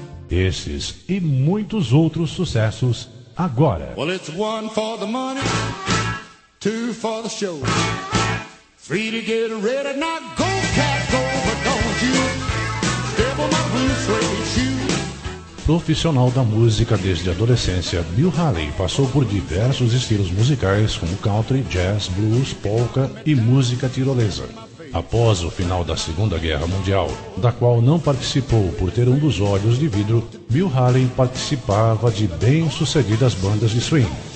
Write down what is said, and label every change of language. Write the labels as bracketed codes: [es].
[pt] Esses e muitos outros sucessos agora. [en] Well, it's one for the money, two for the show, three to get ready. Now go, cat, go, but don't you step on my blue suede shoes. [pt] Profissional da música desde a adolescência, Bill Haley passou por diversos estilos musicais como country, jazz, blues, polka e música tirolesa. Após o final da Segunda Guerra Mundial, da qual não participou por ter um dos olhos de vidro, Bill Haley participava de bem-sucedidas bandas de swing.